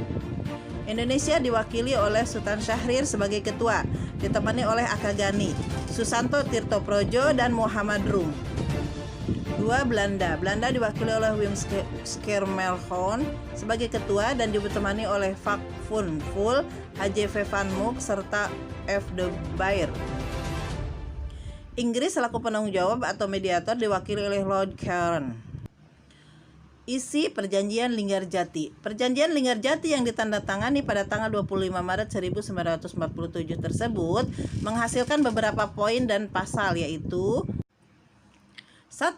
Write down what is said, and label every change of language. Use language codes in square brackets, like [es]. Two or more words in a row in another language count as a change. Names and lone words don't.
[id] Indonesia diwakili oleh Sultan Syahrir sebagai ketua, ditemani oleh Akagani, Susanto Tirtoprojo, dan Muhammad Rum. 2. Belanda diwakili oleh Wim Schermerhorn sebagai ketua dan ditemani oleh Vak Van Vul, H.J.V. Van Mook, serta F. de Beer. Inggris selaku penanggung jawab atau mediator diwakili oleh Lord Caron. Isi Perjanjian Linggarjati. Perjanjian Linggarjati yang ditandatangani pada tanggal 25 Maret 1947 tersebut menghasilkan beberapa poin dan pasal, yaitu 1.